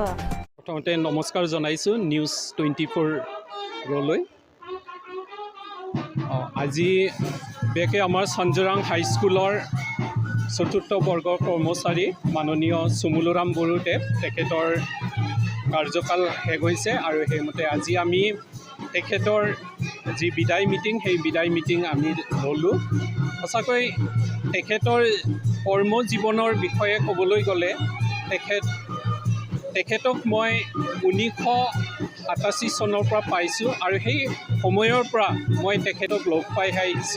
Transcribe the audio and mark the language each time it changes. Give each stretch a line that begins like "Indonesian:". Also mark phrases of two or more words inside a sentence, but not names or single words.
Assamese: প্ৰথমতে নমস্কাৰ জনাইছো নিউজ 24 ৰলৈ। আজি বেকে আমাৰ চানজোৰাং হাইস্কুলৰ চতুৰ্থ বৰ্গৰ কৰ্মচাৰী মাননীয় সুমুলুৰাম বৰুদেৱ তেখেতৰ কাৰ্যকাল শেষ হৈছে আৰু সেইমতে আজি আমি তেখেতৰ যি বিদায় মিটিং সেই বিদায় মিটিং আমি ললোঁ। সঁচাকৈ তেখেতৰ কৰ্মজীৱনৰ বিষয়ে ক'বলৈ গ'লে তেখেতক মই 1987 চনৰ পৰা পাইছোঁ আৰু সেই সময়ৰ পৰা মই তেখেতক লগ পাই আহিছোঁ।